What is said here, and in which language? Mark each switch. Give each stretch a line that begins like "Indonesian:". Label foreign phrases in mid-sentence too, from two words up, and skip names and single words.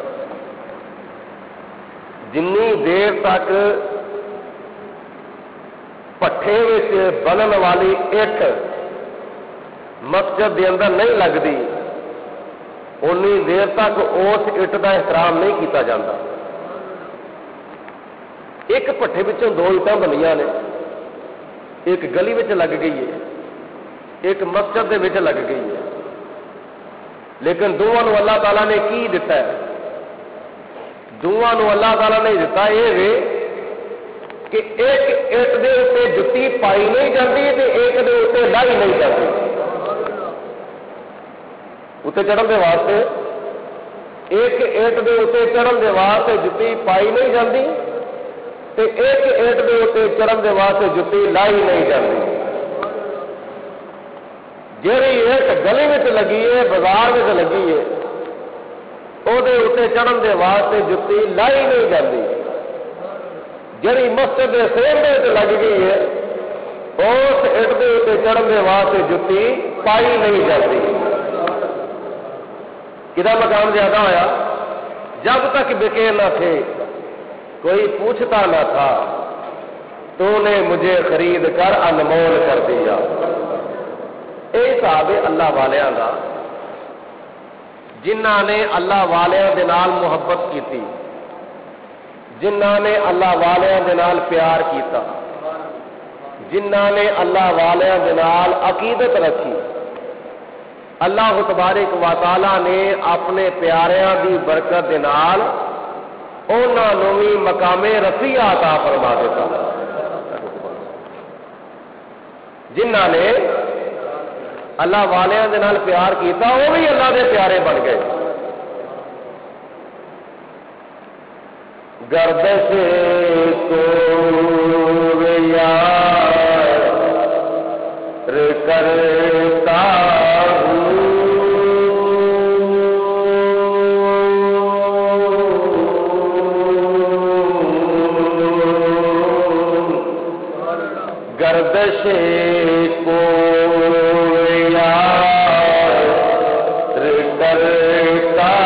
Punjabi: جنی دیر تک پٹھے وچ بنن والی اٹ مسجد دے اندر نہیں لگتی، اونی دیر تک اس اٹ دا احترام نہیں کیتا جاتا۔ ایک پٹھے وچوں 2 اٹاں بنیاں نے، ایک گلی وچ لگ گئی ہے، ایک مسجد دے وچ لگ گئی ہے، لیکن دونوں نو اللہ تعالیٰ نے کی دیتا ہے؟ دونوں نو اللہ تعالیٰ نے دیتا یہ وے کہ ایک اٹ دے اوتے جتی پائی نہیں جاتی تے ایک دے اوتے لائی نہیں جاتی۔ اتنے چڑھن دے واسطے ایک اٹ دے اوتے چڑھن دے واسطے جتی پائی نہیں جاتی تے ایک اٹ دے اوتے چڑھن دے واسطے جتی لائی نہیں جاتی۔ جیڑی اٹ گلی میں لگی ہے، بازار میں لگی ہے، وہ چڑھن دے واسطے جتی لائی نہیں جاتی۔ جیڑی مسجد کے سیرے لگ گئی ہے، اس اٹ کے اتنے چڑھن دے واسطے جتی پائی نہیں جاتی۔ کدا مقام زیادہ ہوا؟
Urdu: جب تک بکے نہ تھے کوئی پوچھتا نہ تھا، تو نے مجھے خرید کر انمول کر دیا۔
Punjabi: اے حساب ہے اللہ والیاں دا، جنہاں نے اللہ والیاں دے نال محبت کیتی، جنہاں نے اللہ والیاں دے نال پیار کیتا، جنہاں نے اللہ والیاں دے نال عقیدت رکھی اللہ تبارک و تعالی نے اپنے پیاریاں دی برکت دے نال انہاں نوں وی مقام رفیع عطا فرما دیتا جنہاں نے اللہ والیاں دے نال پیار کیتا وہ بھی اللہ دے پیارے بن گئے
Urdu: گردش کو یار کرتا گردش کو یار کرتا